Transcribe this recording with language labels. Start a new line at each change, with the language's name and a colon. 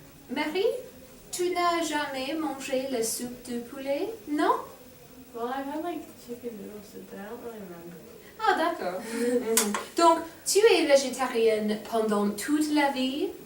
French: Marie, tu n'as jamais mangé le soupe de poulet? Non?
English: Well, I've had like chicken noodle soup, but I don't really remember.
French: Ah, d'accord. Donc, tu es végétarienne pendant toute la vie?